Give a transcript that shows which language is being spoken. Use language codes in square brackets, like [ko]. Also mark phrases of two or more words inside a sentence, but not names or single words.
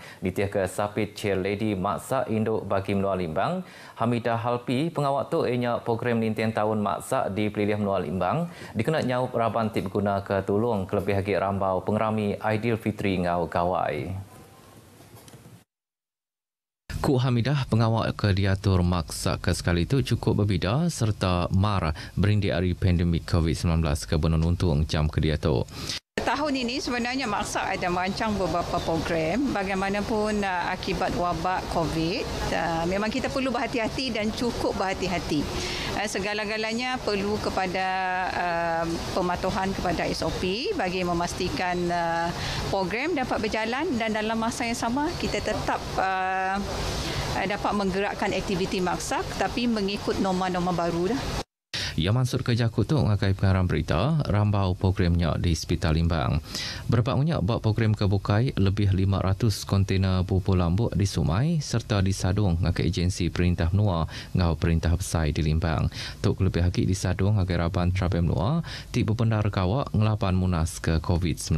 [iba] Ditiah ke Sapit [en] Chair Lady [iba] Maksak Induk bagi Menua Limbang, Hamidah Halpi, pengawak tu ianya program Ninteng Tahun Maksak di Pelilih Menua Limbang, dikena nyaup raban tip guna ke tolong kelebih hagi rambau pengerami Aidilfitri ngau Gawai. Ku Hamidah, pengawal ke diatur maksa ke sekali itu cukup berbeza serta mar berindi hari pandemik COVID-19 ke benun untung jam ke diatur. [ms] Tahun ini sebenarnya Maksak ada merancang beberapa program bagaimanapun akibat wabak COVID. Memang kita perlu berhati-hati dan cukup berhati-hati. Segala-galanya perlu kepada pematuhan kepada SOP bagi memastikan program dapat berjalan dan dalam masa yang sama kita tetap dapat menggerakkan aktiviti Maksak tapi mengikut norma-norma baru dah. [iba] Ia mansur ke Jakut tu ngakai pengarang berita rambau programnya di Hospital Limbang. Berapanya buat program kebukai lebih 500 kontena pupuk lambuk di Sumai serta disadung ngakai agensi perintah menua ngau perintah besar di Limbang. Tok lebih haki disadung ngakai raban Trabem menua ti berbendar kawak ngelapan munas ke COVID-19.